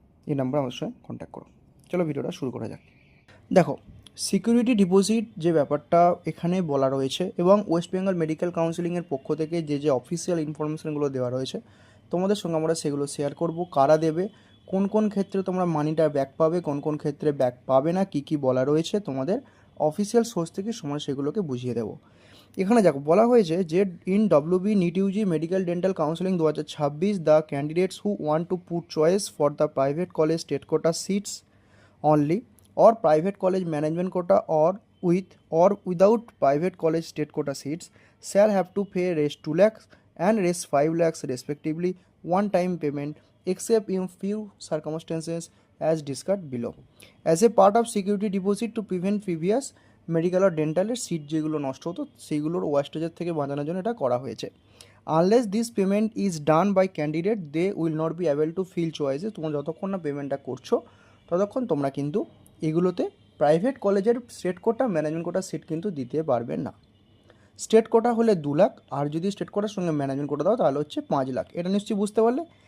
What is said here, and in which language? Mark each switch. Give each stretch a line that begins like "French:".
Bangla: এই নাম্বারে আমার সঙ্গে কন্ট্যাক্ট করো। চলো ভিডিওটা শুরু করা যাক। দেখো, সিকিউরিটি ডিপোজিট যে ব্যাপারটা এখানে বলা রয়েছে, এবং ওয়েস্ট বেঙ্গল মেডিকেল কাউন্সিলিংয়ের পক্ষ থেকে যে অফিসিয়াল ইনফরমেশানগুলো দেওয়া রয়েছে তোমাদের সঙ্গে আমরা সেগুলো শেয়ার করব। কারা দেবে, কোন কোন ক্ষেত্রে তোমরা মানিটা ব্যাক পাবে, কোন কোন ক্ষেত্রে ব্যাক পাবে না, কী কী বলা রয়েছে তোমাদের অফিসিয়াল সোর্স থেকে সময় সেগুলোকে বুঝিয়ে দেবো।
English: এখানে দেখো বলা হয়েছে যে in WB NEET UG medical dental counselling 2026 the candidates who want to put choice for the private college state quota seats only, or private college management quota, or with or without private college state quota seats shall have to pay res 2 lakhs and res 5 lakhs respectively one time payment, except in few circumstances as discussed below, as a part of security deposit to prevent previous
Bangla: medical আর ডেন্টালের seat যেগুলো নষ্ট হতো সেইগুলোর ওয়েস্টেজের থেকে বাঁচানোর জন্য এটা করা হয়েছে।
English: unless this payment is done by candidate they will not be able to fill চয়েসে,
Bangla: তোমরা যতক্ষণ না পেমেন্টটা করছো ততক্ষণ তোমরা কিন্তু এগুলোতে প্রাইভেট কলেজের স্টেট কোটা ম্যানেজমেন্ট কোটা সিট কিন্তু দিতে পারবে না। স্টেট কোটা হলে 2 লাখ, আর যদি স্টেট কোটার সঙ্গে ম্যানেজমেন্ট কোটা দাও তাহলে হচ্ছে 5 লাখ। এটা নিশ্চয়ই বুঝতে পারলে।